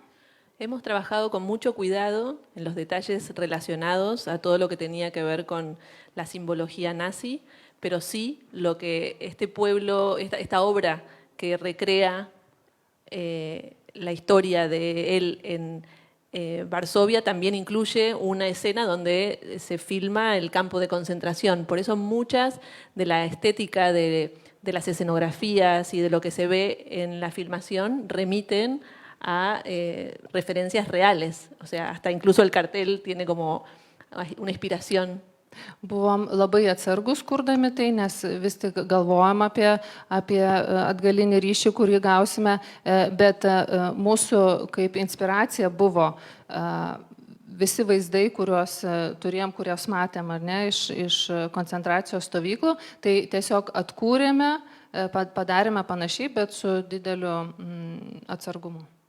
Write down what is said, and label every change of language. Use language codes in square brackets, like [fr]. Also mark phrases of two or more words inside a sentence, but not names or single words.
[es] Hemos trabajado con mucho cuidado en los detalles relacionados a todo lo que tenía que ver con la simbología nazi, pero sí lo que este pueblo, esta obra que recrea la historia de él en Varsovia también incluye una escena donde se filma el campo de concentración. Por eso muchas de la estética de las escenografías y de lo que se ve en la filmación remiten a referencias reales. O sea, hasta incluso el cartel tiene como una inspiración. [lt] Buvom labai atsargus kurdami tai, nes vis tik galvojam apie atgalinį ryšį, kurį gausime, bet mūsų kaip inspiracija buvo visi vaizdai, kuriuos turėjom, kuriuos matėm, ar ne, iš koncentracijos stovyklų, tai tiesiog atkūrėme, padarėme panašiai, bet su dideliu atsargumu.